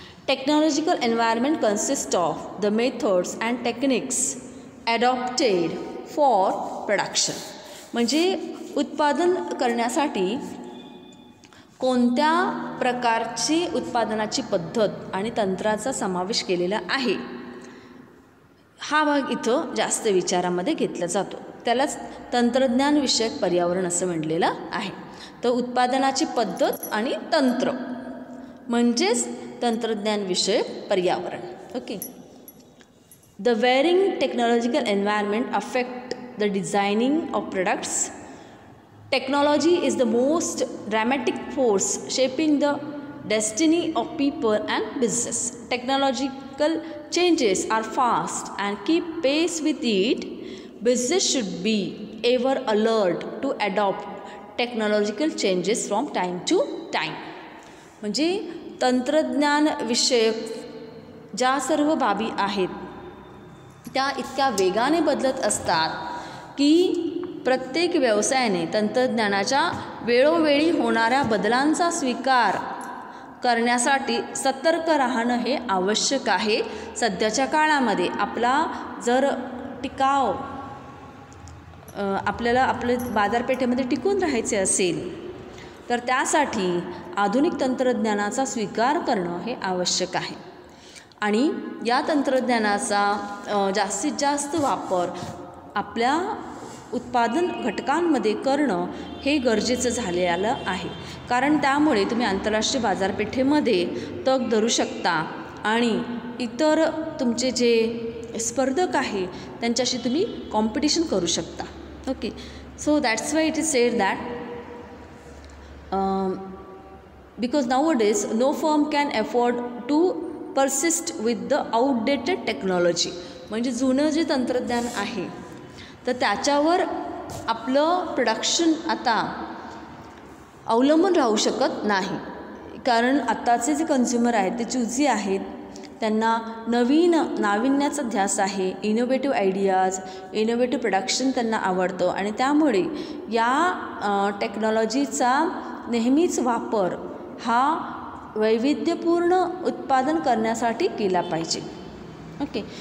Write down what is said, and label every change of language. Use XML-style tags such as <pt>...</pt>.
<en>Technological environment consists of the methods and techniques adopted for production.</en> <mr>म्हणजे उत्पादन करण्यासाठी कोणत्या प्रकारची उत्पादनाची पद्धत आणि तंत्राचा समावेश केलेला आहे हा भाग इथं जास्त विचारामध्ये घेतला जातो. त्यालाच तंत्रज्ञान विषयक पर्यावरण असं म्हटलेलं आहे. तर उत्पादनाची पद्धत आणि तंत्र म्हणजेच तंत्रज्ञानविषयक पर्यावरण. Okay.</mr> <en>The varying technological environment affect the designing of products. Technology is the most dramatic force shaping the destiny of people and business. Technological changes are fast and keep pace with it. Business should be ever alert to adopt technological changes from time to time.</en> <mr>म्हणजे तंत्रज्ञान विषयक ज्या सर्व बाबी आहेत त्या इतक्या वेगाने बदलत असतात की प्रत्येक व्यवसायाने तंत्रज्ञानाच्या वेळोवेळी होणाऱ्या बदलांचा स्वीकार करण्यासाठी सतर्क राहणं हे आवश्यक आहे. सध्याच्या काळामध्ये आपला जर टिकाव आपल्याला आपल्या बाजारपेठेमध्ये टिकून राहायचे असेल तर त्यासाठी आधुनिक तंत्रज्ञानाचा स्वीकार करणं हे आवश्यक आहे. आणि या तंत्रज्ञानाचा जास्तीत जास्त वापर आपल्या उत्पादन घटकांमध्ये करणं हे गरजेचं झालेलं आहे. कारण त्यामुळे तुम्ही आंतरराष्ट्रीय बाजारपेठेमध्ये तग धरू शकता आणि इतर तुमचे जे स्पर्धक आहे त्यांच्याशी तुम्ही कॉम्पिटिशन करू शकता. Okay.</mr> <en>So that's why it is said that because nowadays no firm can afford to persist with the outdated technology.</en> <mr>म्हणजे जुनं जे तंत्रज्ञान आहे तर त्याच्यावर आपलं प्रोडक्शन आता अवलंबून राहू शकत नाही. कारण आत्ताचे जे कन्झ्युमर आहेत ते चूजी आहेत, त्यांना नाविन्याचा ध्यास आहे, इनोव्हेटिव्ह आयडियाज, इनोव्हेटिव्ह प्रोडक्शन त्यांना आवडतं आणि त्यामुळे या टेक्नॉलॉजीचा नेहमीच वापर हा वैविध्यपूर्ण उत्पादन करण्यासाठी केला पाहिजे. ओके.</mr>